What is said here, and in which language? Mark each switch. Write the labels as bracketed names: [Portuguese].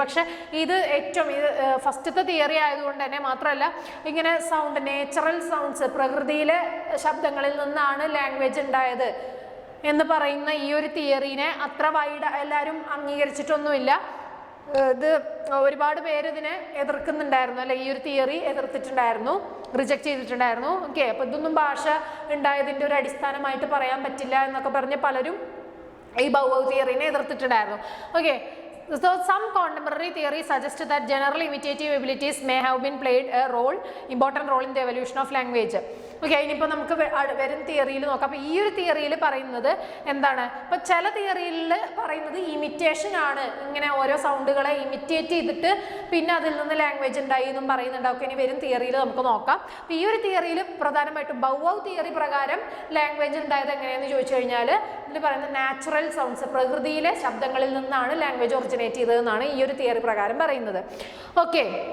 [Malayalam] പക്ഷേ ഇത് ഫസ്റ്റത്തെ തിയറി ആയതുകൊണ്ട് തന്നെ മാത്രമല്ല, ഇങ്ങനെ സൗണ്ട്, നേച്ചുറൽ സൗണ്ട്സ്, പ്രകൃതിയിലെ ശബ്ദങ്ങളിൽ നിന്നാണ് ലാംഗ്വേജ് ഉണ്ടായത് എന്ന് പറയുന്ന ഈ ഒരു തിയറീനെ അത്ര വൈഡ് എല്ലാവരും അംഗീകരിച്ചിട്ടൊന്നുമില്ല. ഇത് ഒരുപാട് പേര് ഇതിനെ എതിർക്കുന്നുണ്ടായിരുന്നു അല്ലെ, ഈ ഒരു തിയറി എതിർത്തിട്ടുണ്ടായിരുന്നു, റിജക്റ്റ് ചെയ്തിട്ടുണ്ടായിരുന്നു. ഓക്കെ. അപ്പോൾ ഇതൊന്നും ഭാഷ ഉണ്ടായതിൻ്റെ ഒരു അടിസ്ഥാനമായിട്ട് പറയാൻ പറ്റില്ല എന്നൊക്കെ പറഞ്ഞ് പലരും ഈ bow തിയറിനെ എതിർത്തിട്ടുണ്ടായിരുന്നു. Okay. [English] So some contemporary theories suggest that general imitative abilities may have been played a important role in the evolution of language. [Malayalam] Okay. ഇനിയിപ്പോൾ നമുക്ക് വരും തിയറിയിൽ നോക്കാം. അപ്പോൾ ഈ ഒരു തിയറിയിൽ പറയുന്നത് എന്താണ്, ഇപ്പോൾ ചില തിയറിയിൽ പറയുന്നത് ഇമിറ്റേഷൻ ആണ്, ഇങ്ങനെ ഓരോ സൗണ്ടുകളെ ഇമിറ്റേറ്റ് ചെയ്തിട്ട് പിന്നെ അതിൽ നിന്ന് ലാംഗ്വേജ് ഉണ്ടായി എന്നും പറയുന്നുണ്ട്. ഓക്കെ. ഇനി വരും തിയറിയിൽ നമുക്ക് നോക്കാം. അപ്പോൾ ഈ ഒരു തിയറിയിൽ പ്രധാനമായിട്ടും ബൗ തിയറി പ്രകാരം ലാംഗ്വേജ് ഉണ്ടായത് എങ്ങനെയാണെന്ന് ചോദിച്ചു കഴിഞ്ഞാൽ ഇതിൽ പറയുന്നത് നാച്ചുറൽ സൗണ്ട്സ്, പ്രകൃതിയിലെ ശബ്ദങ്ങളിൽ നിന്നാണ് ലാംഗ്വേജ് ഒറിജിനേറ്റ് ചെയ്തതെന്നാണ് ഈ ഒരു തിയറി പ്രകാരം പറയുന്നത്. ഓക്കെ.